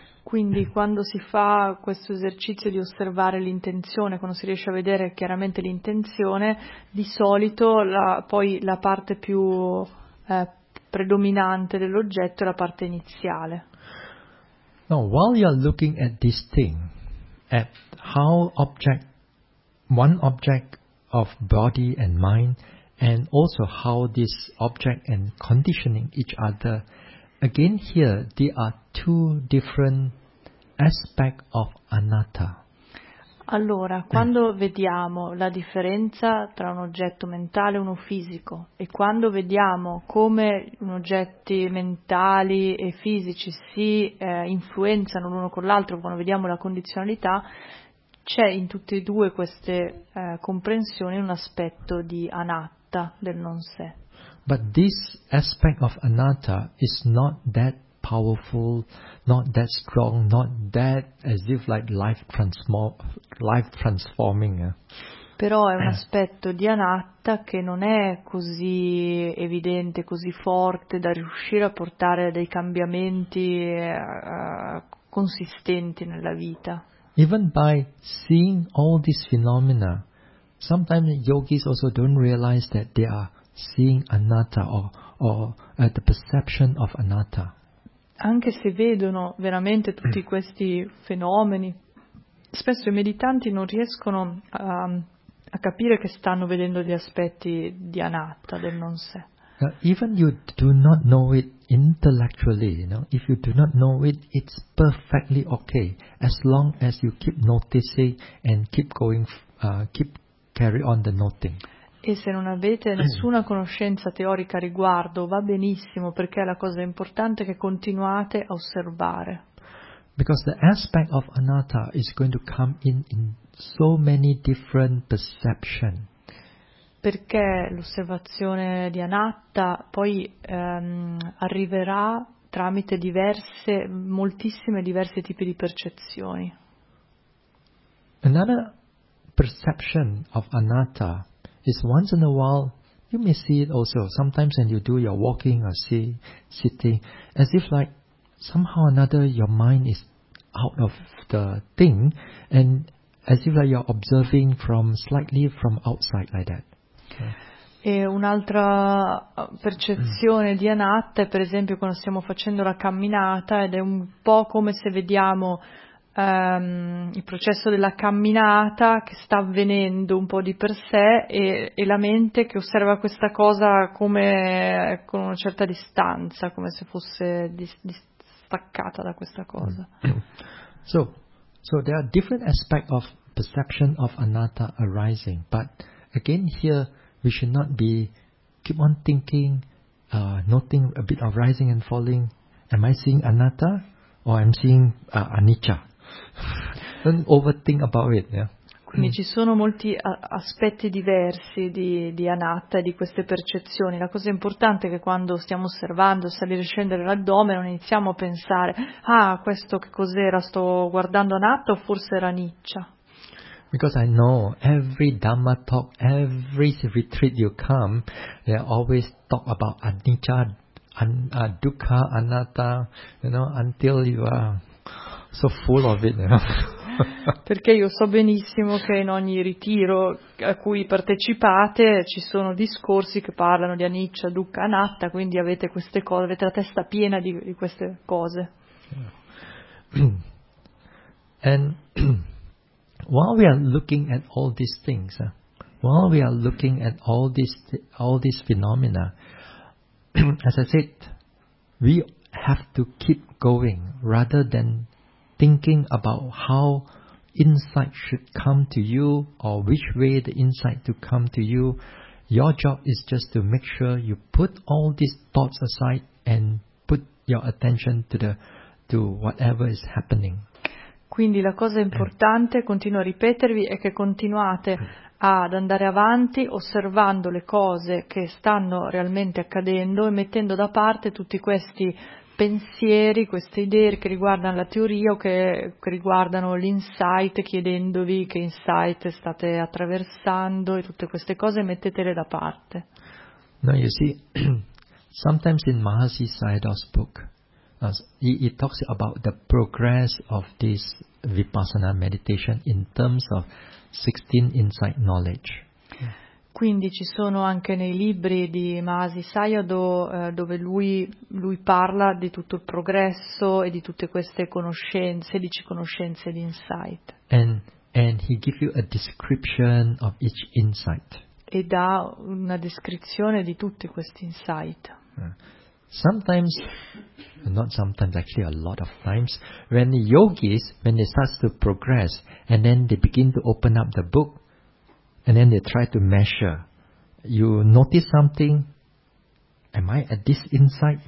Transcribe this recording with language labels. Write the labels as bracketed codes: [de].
[it] Quindi quando si fa questo esercizio di osservare l'intenzione, quando si riesce a vedere chiaramente l'intenzione, di solito poi la parte più predominante dell'oggetto è la parte iniziale. [en] Now, while you are looking at this thing, at how object, one object of body and mind, and also how this object and conditioning each other, again here, there are two different aspect of anatta. [it] Allora, quando vediamo la differenza tra un oggetto mentale e uno fisico, e quando vediamo come oggetti mentali e fisici si influenzano l'uno con l'altro, quando vediamo la condizionalità, c'è in tutte e due queste comprensioni un aspetto di anatta, del non sé. [en] But this aspect of anatta is not that powerful, not that strong, not that as if like life transforming. [it] Però è un aspetto di anatta che non è così evidente, così forte da riuscire a portare dei cambiamenti consistenti nella vita. [en] Even by seeing all these phenomena, sometimes yogis also don't realize that they are seeing anatta or the perception of anatta. [it] Anche se vedono veramente tutti questi fenomeni, spesso i meditanti non riescono a capire che stanno vedendo gli aspetti di anatta, del non sé. [en] Even you do not know it intellectually, you know, if you do not know it, it's perfectly okay, as long as you keep noticing and keep going, keep carry on the noting. [it] E se non avete nessuna conoscenza teorica a riguardo, va benissimo, perché la cosa importante è che continuate a osservare. [en] Because the aspect of anatta is going to come in so many different perceptions. [it] Perché l'osservazione di anatta poi arriverà tramite diverse, moltissime diverse tipi di percezioni. [en] Another perception of anatta is once in a while you may see it also sometimes when you do your walking or sitting, as if like somehow or another your mind is out of the thing, and as if like you're observing from slightly from outside like that. [it] E un'altra percezione di anatta è, per esempio, quando stiamo facendo la camminata, ed è un po' come se vediamo il processo della camminata che sta avvenendo un po' di per sé, e la mente che osserva questa cosa come con una certa distanza, come se fosse distaccata da questa cosa. [en] So there are different aspects of perception of anatta arising, but again here we should not be keep on thinking, noting a bit of rising and falling. Am I seeing anatta or I'm seeing anicca? Don't overthink about it. Yeah. [it] Quindi ci sono molti aspetti diversi di anatta e di queste percezioni. La cosa importante è che quando stiamo osservando, salire e scendere l'addome, non iniziamo a pensare: ah, questo che cos'era? Sto guardando anatta o forse era anicca? [en] Because I know every Dhamma talk, every retreat you come, they always talk about anicca, dukkha, anatta, you know, until you are so full of it. You know? [it] Perché io so benissimo che in ogni ritiro a cui partecipate ci sono discorsi che parlano di anicca, dukkha, anatta, quindi avete queste cose, avete la testa piena di queste cose. [en] And while we are looking at all these things, while we are looking at all these phenomena, as I said, we have to keep going rather than thinking about how insight should come to you or which way the insight to come to you. Your job is just to make sure you put all these thoughts aside and put your attention to whatever is happening. [it] Quindi la cosa importante, continuo a ripetervi, è che continuate ad andare avanti osservando le cose che stanno realmente accadendo e mettendo da parte tutti questi pensieri, queste idee che riguardano la teoria o che riguardano l'insight, chiedendovi che insight state attraversando e tutte queste cose, mettetele da parte. [en] No, you see, sometimes in Mahasi Sayadaw's book, he talks about the progress of this Vipassana meditation in terms of 16 insight knowledge. [it] Quindi ci sono anche nei libri di Mahasi Sayadaw dove lui parla di tutto il progresso e di tutte queste conoscenze, 16 conoscenze di insight. [en] And he gives you a description of each insight. [it] E dà una descrizione di tutti questi insight. [en] Sometimes, not sometimes, actually a lot of times, when the yogis, when they start to progress and then they begin to open up the book, and then they try to measure. You notice something? Am I at this insight?